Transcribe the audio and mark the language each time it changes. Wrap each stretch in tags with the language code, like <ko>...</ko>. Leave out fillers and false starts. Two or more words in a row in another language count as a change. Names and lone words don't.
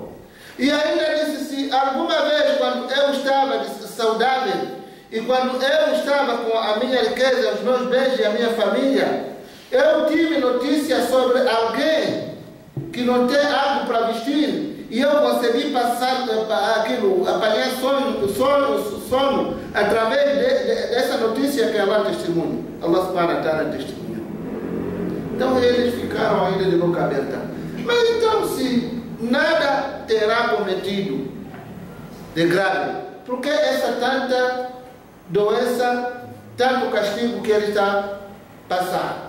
<pt>E ainda disse, se alguma vez quando eu estava saudável e quando eu estava com a minha riqueza, os meus bens e a minha família, eu tive notícia sobre alguém que não tem algo para vestir, e eu consegui passar aquilo, apanhar sono através dessa notícia que Allah testemunha.</pt> <ar>الله سبحانه وتعالى testemunha.</ar> <pt>Então eles ficaram ainda de boca aberta. Mas então, se nada terá cometido de grave, por que essa tanta doença, tanto castigo que ele está passando?</pt>